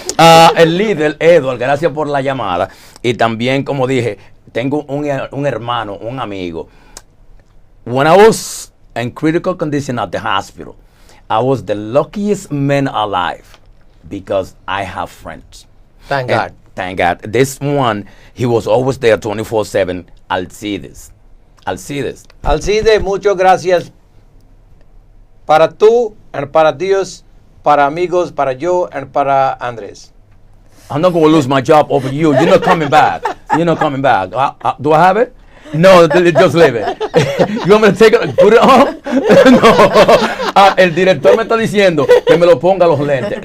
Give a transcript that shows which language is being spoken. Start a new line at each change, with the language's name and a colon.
Spanish: El líder, Edward, gracias por la llamada. Y también, como dije, tengo un hermano, un amigo.
English: When I was in critical condition at the hospital, I was the luckiest man alive because I have friends. Thank God. Thank God. This one, he was always there 24/7. Alcides. Alcides.
Spanish: Alcide, muchas gracias para tú and para Dios, para amigos, para yo and para Andres.
English: I'm not going to lose my job over you. You're not coming back. You're not coming back. Do I have it? No, just leave it. You want me to take it, put it on? No.
Spanish: El director me está diciendo que me lo ponga los lentes.